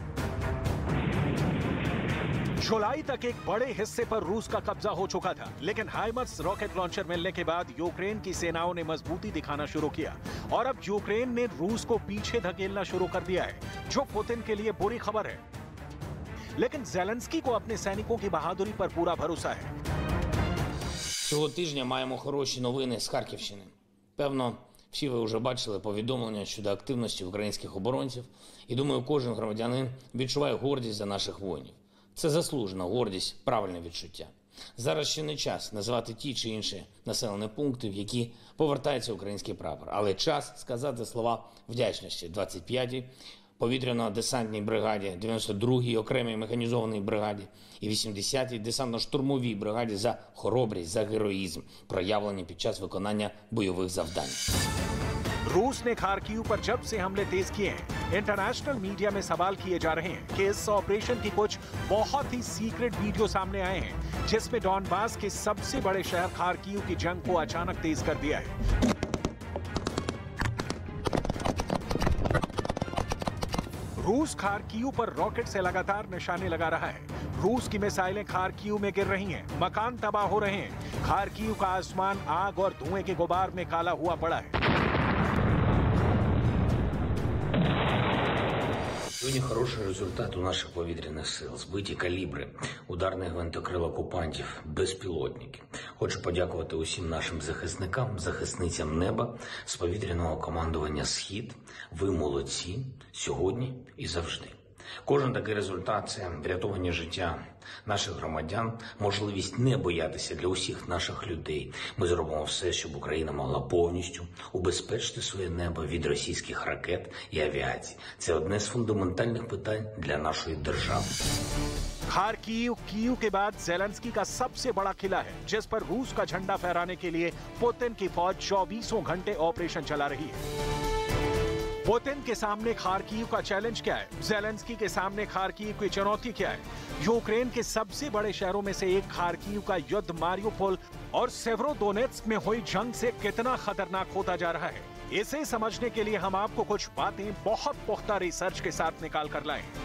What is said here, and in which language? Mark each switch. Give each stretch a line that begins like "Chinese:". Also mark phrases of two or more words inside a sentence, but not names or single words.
Hindi: जुलाई तक एक बड़े हिस्से पर रूस का कब्जा हो चुका था, लेकिन हाइमर्स
English: rocket launcher
Hindi: मिलने के बाद यूक्रेन की सेनाओं ने मजबूती दिखाना शुरू किया और अब यूक्रेन ने रूस को पीछे धकेलना शुरू कर दिया है, जो पुतिन के लिए बुरी खबर है। लेकिन ज़ेलेंस्की को अपने सैनिकों की बहादुरी पर पूरा भरोसा है।
Ukrainian: Цього тижня маємо хороші новини з Харківщини. Певно, всі ви вже бачили повідомлення щодо активності українських оборонців. І думаю, кожен громадянин відчуває гордість за наших воїнів. Це заслужена гордість, правильне відчуття. Зараз ще не час називати ті чи інші населені пункти, в які повертається український прапор. Але час сказати слова вдячності 25-й повітряно-десантній бригаді, 92-й окремій механізованій бригаді і 80-й десантно-штурмовій бригаді за хоробрість, за героїзм, проявлені під час виконання бойових завдань.
Hindi: रूस ने खार्किव पर जब से हमले तेज किए हैं,
English: international media
Hindi: में सवाल किए जा रहे हैं कि इस ऑपरेशन की कुछ बहुत ही
English: secret video
Hindi: सामने आए हैं, जिसमें डॉनबास के सबसे बड़े शहर खार्किव की जंग को अचानक तेज कर दिया है। रूस खार्किव पर रॉकेट से लगातार निशाने लगा रहा है। रूस की मिसाइलें खार्किव में गिर रही हैं, मकान तबाह हो रहे हैं। खार्किव का आसमान आग और धुएं के गुबार में काला हुआ पड़ा है।
Ukrainian: Сьогодні хороший результат у наших повітряних сил. Збиті калібри, ударний гвинтокрил окупантів, безпілотники. Хочу подякувати усім нашим захисникам, захисницям неба з повітряного командування «Схід». Ви молодці сьогодні і завжди. Кожен такий результат – це врятовані життя наших громадян, можливість не боятися для усіх наших людей. Ми зробимо все, щоб Україна могла повністю убезпечити своє небо від російських ракет і авіації. Це одне з фундаментальних питань для нашої держави.
Hindi: खार्किव कीव के बाद ज़ेलेंस्की का सबसे बड़ा किला है, जिस पर रूस का झंडा फहराने के लिए पुतिन की फौज 24 घंटे ऑपरेशन चला रही है। पुतिन के सामने खार्किव का चैलेंज क्या है? ज़ेलेंस्की के सामने खार्किव की चुनौती क्या है? यूक्रेन के सबसे बड़े शहरों में से एक खार्किव का युद्ध मारियोपोल और सेवरोडोनेत्स्क में हुई जंग से कितना खतरनाक होता जा रहा है, इसे समझने के लिए हम आपको कुछ बातें बहुत पुख्ता रिसर्च के साथ निकाल कर लाए।